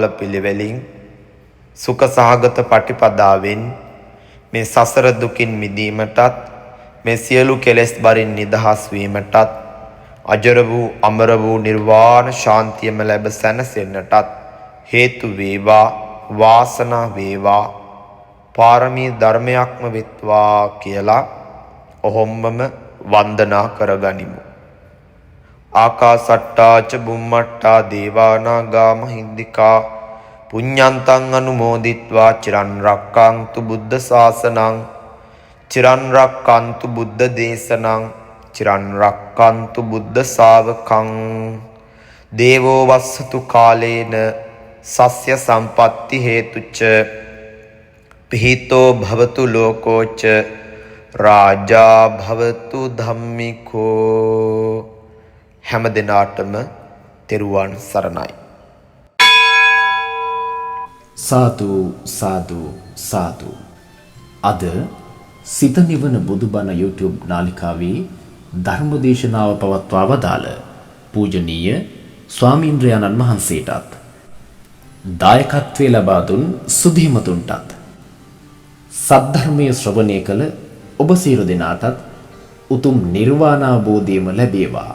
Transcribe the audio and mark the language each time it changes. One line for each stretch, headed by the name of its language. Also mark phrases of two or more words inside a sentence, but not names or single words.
Sinhala: පිළිවෙලින් සුඛ සහගත පටිපදාවෙන් මේ සසර දුකින් මිදීමටත් මේ සියලු කෙලෙස් බරින් නිදහස් වීමටත් අජර වූ අමර වූ නිර්වාණ ශාන්තියම ලැබ සැනසෙන්නටත් හේතු වේවා වාසනා වේවා පාරමී ධර්මයක්ම වෙත්වා කියලා ඔහොම්මම වන්දනා කරගනිමු.
Pali: ආකාසට්ටා ච බුම්මට්ටා දේවා නාග මහින්దికා පුඤ්ඤන්තං අනුමෝදිත්වා චිරන් රක්ඛන්තු බුද්ධ ශාසනං චිරන් රක්ඛන්තු බුද්ධ දේශනං චිරන් රක්ඛන්තු බුද්ධ ශාවකං දේවෝ වස්සතු කාලේන සස්ය සම්පatti හේතුච්ච පිහිතෝ භවතු ලෝකෝච රාජා භවතු ධම්මිකෝ.
Sinhala: හැම දිනාටම තෙරුවන් සරණයි. සාදු සාදු සාදු. අද සිත නිවන බුදුබණ YouTube නාලිකාවේ ධර්මදේශනාව පවත්වා වදාළ පූජනීය ස්වාමීන්ද්‍රයන්න් වහන්සේටත් දායකත්වයේ ලබා දුන් සුධීමතුන්ටත් සද්ධර්මයේ ශ්‍රවණය කළ ඔබ සියලු දෙනාටත් උතුම් නිර්වාණ අවබෝධයම ලැබේවා.